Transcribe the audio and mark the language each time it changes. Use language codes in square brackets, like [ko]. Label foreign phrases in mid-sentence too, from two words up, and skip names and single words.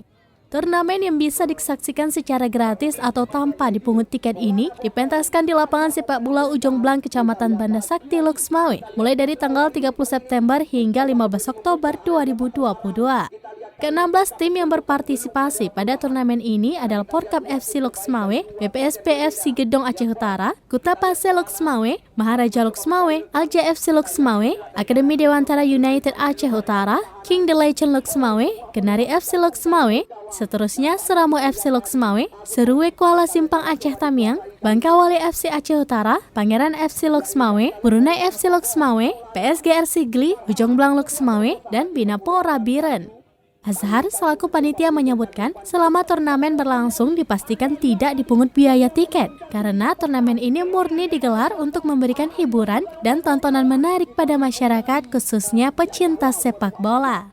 [id] Turnamen yang bisa disaksikan secara gratis atau tanpa dipungut tiket ini dipentaskan di lapangan sepak bola Ujung Blang, Kecamatan Banda Sakti, Lux Mawé, mulai dari tanggal 30 September hingga 15 Oktober 2022. Ke-16 tim yang berpartisipasi pada turnamen ini adalah Porkap FC Lux Mawé, BPSP FC Gedong Aceh Utara, Kutapase Lux Mawé, Maharaja Lux Mawé, Al-JFC Lux Mawé, Akademi Dewantara United Aceh Utara, King the Legend Lux Mawé, Kenari FC Lux Mawé, seterusnya Seramo FC Lux Mawé, Serue Kuala Simpang Aceh Tamiang, Bangkawali FC Aceh Utara, Pangeran FC Lux Mawé, Brunei FC Lux Mawé, PSGRC Gli, Ujung Blang Lux Mawé, dan Binapora Biren. Azhar selaku panitia menyebutkan selama turnamen berlangsung dipastikan tidak dipungut biaya tiket karena turnamen ini murni digelar untuk memberikan hiburan dan tontonan menarik pada masyarakat khususnya pecinta sepak bola.